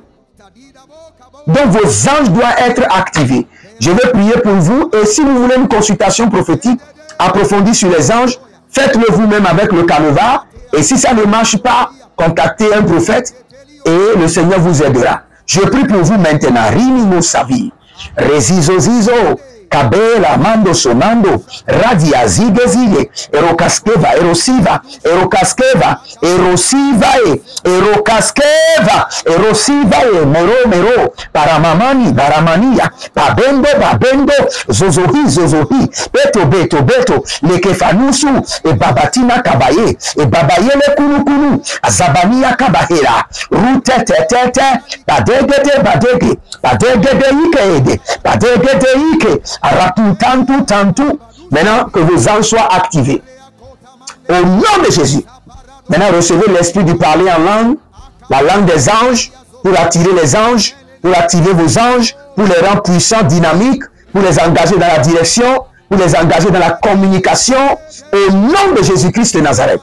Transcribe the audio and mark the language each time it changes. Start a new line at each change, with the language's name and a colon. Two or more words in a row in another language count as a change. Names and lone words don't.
French: Donc vos anges doivent être activés. Je vais prier pour vous. Et si vous voulez une consultation prophétique approfondie sur les anges, faites-le vous-même avec le canevas. Et si ça ne marche pas, contactez un prophète et le Seigneur vous aidera. Je prie pour vous maintenant. Rimino Savi, Rezizo Zizo, Kabela, Mando Somando, Radia Zige Zige, Erokaskeva, Erosiva, Erokaskeva, Erosivae, Erokaskeva, Erosivae, Mero, Paramamani, Baramania, Babendo, Zozohi, Beto, Lekefanusu, et Babatina Kabaye, et Babayele Kunu, Azabania Kabahera, Rutete, Badege, Tantou. Maintenant que vos anges soient activés. Au nom de Jésus. Maintenant recevez l'esprit du parler en langue, la langue des anges, pour attirer les anges, pour activer vos anges, pour les rendre puissants, dynamiques, pour les engager dans la direction, pour les engager dans la communication, au nom de Jésus-Christ de Nazareth.